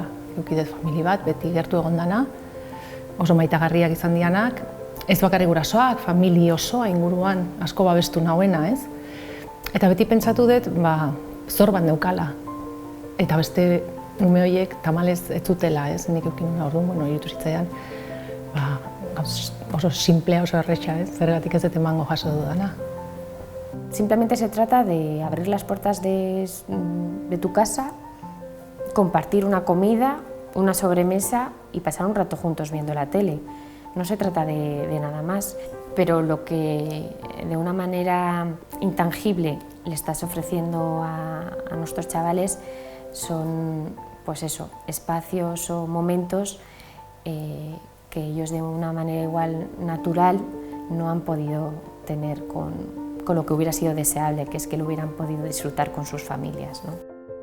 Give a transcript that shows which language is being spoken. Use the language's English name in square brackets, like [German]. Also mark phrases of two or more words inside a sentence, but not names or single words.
[Basque] Eduki dut famili bat, beti gertu egon dana, oso maitagarriak izan dianak, ez bakarrik gurasoak, famili osoa inguruan, asko babestu nauena, ez? Eta beti pentsatu dut, zor bat neukala. Eta beste ume horiek tamalez ez zutela, ez? Nik eukin nuna orduan, irutu zitzaidan, oso simplea, oso erretxa, zergatik ez dut emango jaso dudana. [Spanish] Simplemente se trata de abrir las puertas de tu casa, compartir una comida, una sobremesa y pasar un rato juntos viendo la tele. No se trata de nada más, pero lo que de una manera intangible le estás ofreciendo a nuestros chavales son, pues eso, espacios o momentos que ellos de una manera igual natural no han podido tener con lo que hubiera sido deseable, que es que lo hubieran podido disfrutar con sus familias, ¿no?